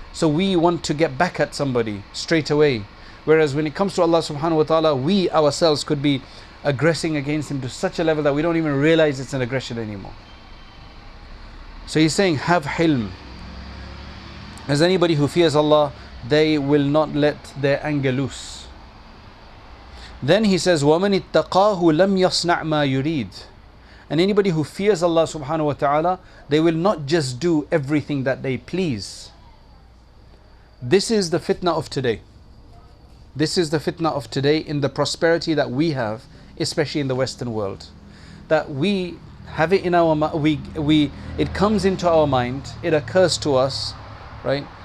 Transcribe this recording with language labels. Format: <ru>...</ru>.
<en>So we want to get back at somebody straight away. Whereas when it comes to Allah subhanahu wa ta'ala, we ourselves could be aggressing against Him to such a level that we don't even realize it's an aggression anymore. So he's saying, have hilm. As anybody who fears Allah, they will not let their anger loose. Then he says,</en> <ar>وَمَنِ اتَّقَاهُ لَمْ يَصْنَعْ مَا يُرِيدُ.</ar> <en>And anybody who fears Allah subhanahu wa ta'ala, they will not just do everything that they please. This is the fitna of today. This is the fitna of today in the prosperity that we have, especially in the Western world. That we have it in our mind, it comes into our mind, it occurs to us, right?</en>